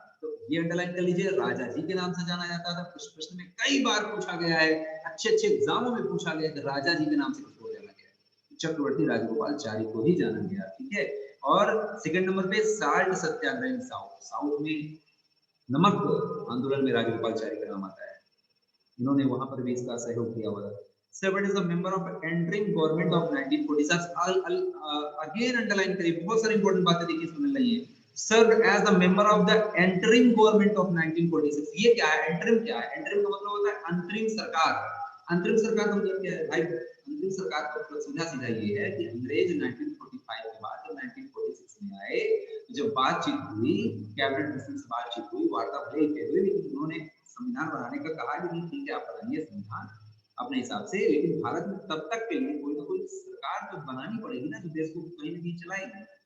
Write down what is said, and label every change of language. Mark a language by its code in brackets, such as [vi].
[hi] तो ये अंडरलाइन कर लीजिए, राजा जी के नाम से जाना जाता था। कुछ प्रश्न में कई बार पूछा गया है, अच्छे अच्छे एग्जामों में पूछा गया कि राजा जी के नाम से किसको जाना गया? चक्रवर्ती राजगोपालाचारी को ही जाना गया। ठीक है, और सेकंड नंबर पे [en] Salt satyagraha in south. [hi] साउथ में नमक आंदोलन में राजगोपालाचारी का नाम आता है, इन्होंने वहां पर भी इसका सहयोग किया हुआ था। [en] Served as a member of entering government of 1946। [hi] Again underline करिए, बहुत सारी इंपॉर्टेंट बातें देखिए इसमें मिल रही है। [en] Served as a member of the entering government of 1946। [hi] ये क्या है? एंटरिम क्या है? एंटरिम का मतलब होता है अंतरिम सरकार। अंतरिम सरकार का मतलब क्या है भाई? अंतरिम सरकार का मतलब सीधा सीधा ये है कि अंग्रेज 1945 के बाद जब 1946 में आए, जब बातचीत हुई, कैबिनेट मिशन से बातचीत हुई, वार्ता भले ही हुई, लेकिन उन्होंने संविधान बनाने का कहा कि नहीं ठीक है आप बनाइए संविधान अपने हिसाब से, लेकिन भारत में तब तक के लिए कोई ना कोई सरकार तो बनानी पड़ेगी ना, जो देश को कहीं ना कहीं चलाएगी।